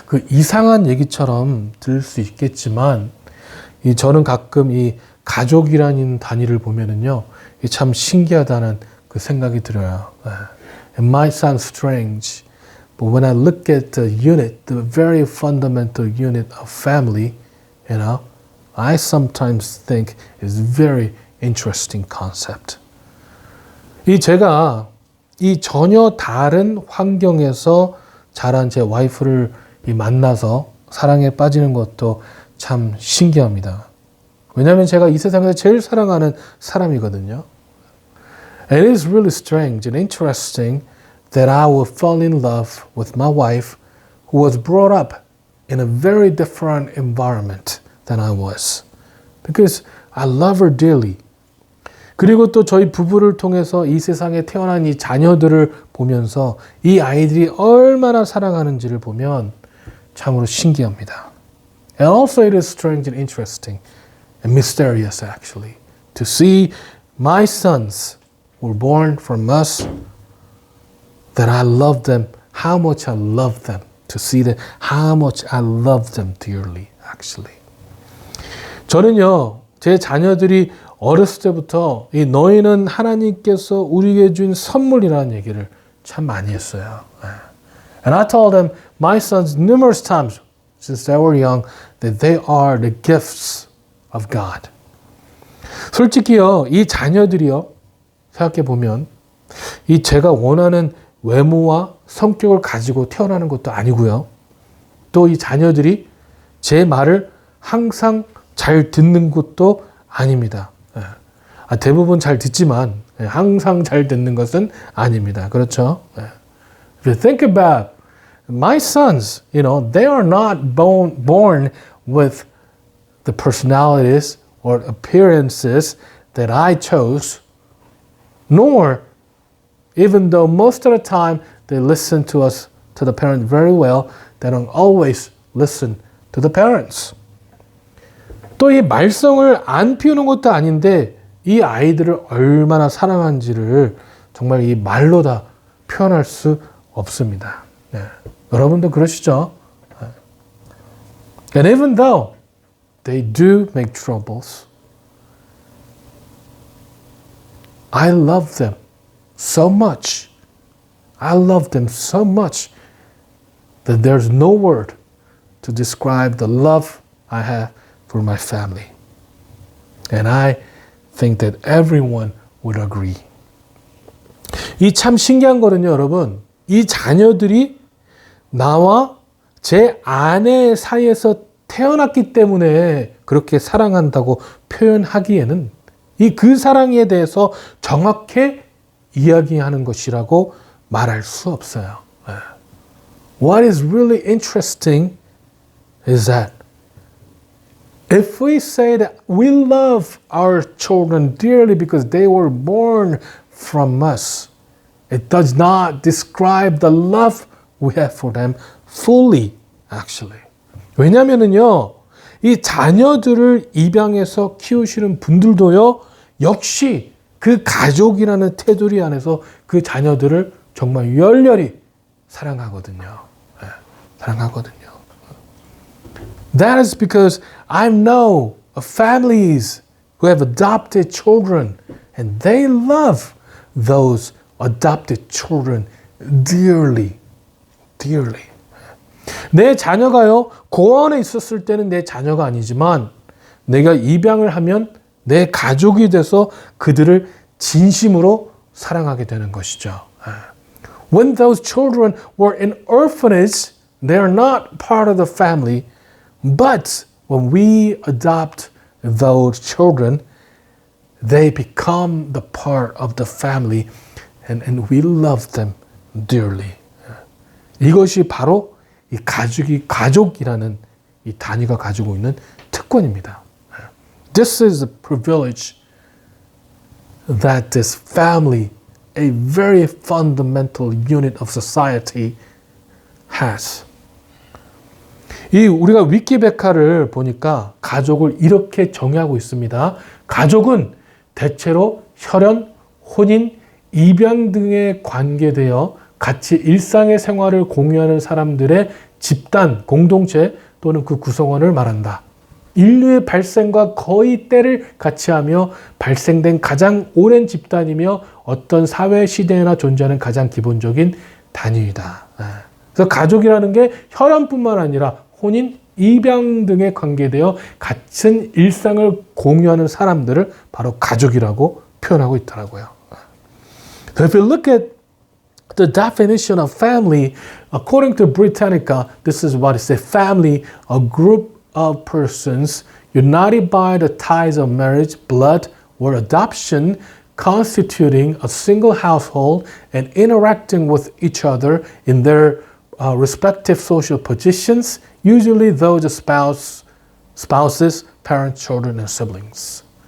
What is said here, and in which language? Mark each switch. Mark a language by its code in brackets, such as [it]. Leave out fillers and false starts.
[ko] 이상한 얘기처럼 들을 수 있겠지만, 저는 가끔 이 가족이라는 단위를 보면은요, 참 신기하다는 그 생각이 들어요. [en] It might sound strange, but when I look at the unit, the very fundamental unit of family, I sometimes think it's very interesting concept. [ko] 제가 이 전혀 다른 환경에서 자란 제 와이프를 만나서 사랑에 빠지는 것도 참 신기합니다. 왜냐하면 제가 이 세상에서 제일 사랑하는 사람이거든요. [en] And it is really strange and interesting that I will fall in love with my wife who was brought up in a very different environment than I was. Because I love her dearly. [ko] 그리고 또 저희 부부를 통해서 이 세상에 태어난 이 자녀들을 보면서 이 아이들이 얼마나 사랑하는지를 보면 참으로 신기합니다. [en] And also it is strange and interesting and mysterious actually to see my sons were born from us, that I love them, how much I love them, to see them, how much I love them dearly, actually. [ko] 저는요, 제 자녀들이 어렸을 때부터 너희는 하나님께서 우리에게 준 선물이라는 얘기를 참 많이 했어요. [en] And I told them, my sons, numerous times since they were young, that they are the gifts of God. [ko] 솔직히요, 이 자녀들이요, 생각해 보면 제가 원하는 외모와 성격을 가지고 태어나는 것도 아니고요. 또 이 자녀들이 제 말을 항상 잘 듣는 것도 아닙니다. 대부분 잘 듣지만 항상 잘 듣는 것은 아닙니다. 그렇죠? [en] If you think about my sons, they are not born with the personalities or appearances that I chose, nor, even though most of the time they listen to us, to the parents very well, they don't always listen to the parents. [ko] 또 이 말썽을 안 피우는 것도 아닌데 이 아이들을 얼마나 사랑하는지를 정말 이 말로 다 표현할 수 없습니다. 여러분도 그러시죠? [en] And even though they do make troubles, I love them so much. I love them so much that there's no word to describe the love I have for my family. And I think that everyone would agree. [ko] 이 참 신기한 거는요, 여러분. 이 자녀들이 나와 제 아내 사이에서 태어났기 때문에 그렇게 사랑한다고 표현하기에는 이 그 사랑에 대해서 정확히 이야기하는 것이라고 말할 수 없어요. [en] What is really interesting is that if we say that we love our children dearly because they were born from us, it does not describe the love we have for them fully, actually. [ko] 왜냐면은요, 이 자녀들을 입양해서 키우시는 분들도요, 역시 그 가족이라는 테두리 안에서 그 자녀들을 정말 열렬히 사랑하거든요. 사랑하거든요. [en] That is because I know of families who have adopted children and they love those adopted children dearly, dearly. [ko] 내 자녀가요, 고아원에 있었을 때는 내 자녀가 아니지만 내가 입양을 하면 내 가족이 돼서 그들을 진심으로 사랑하게 되는 것이죠. [en] When those children were in orphanage, they are not part of the family, but when we adopt those children, they become the part of the family and we love them dearly. [ko] 이것이 바로 이 가족이라는 이 단위가 가지고 있는 특권입니다. [en] This is a privilege that this family, a very fundamental unit of society, has. [ko] 이 우리가 위키백과를 보니까 가족을 이렇게 정의하고 있습니다. 가족은 대체로 혈연, 혼인, 입양 등에 관계되어 같이 일상의 생활을 공유하는 사람들의 집단, 공동체 또는 그 구성원을 말한다. 인류의 발생과 거의 때를 같이하며 발생된 가장 오랜 집단이며 어떤 사회 시대에나 존재하는 가장 기본적인 단위이다. 그래서 가족이라는 게 혈연뿐만 아니라 혼인, 입양 등에 관계되어 같은 일상을 공유하는 사람들을 바로 가족이라고 표현하고 있더라고요. [en] So if you look at the definition of family, according to Britannica, this is what it says: family, a group of persons united by the ties of marriage, blood, or adoption, constituting a single household and interacting with each other in their respective social positions, usually those spouses, parents, children, and siblings.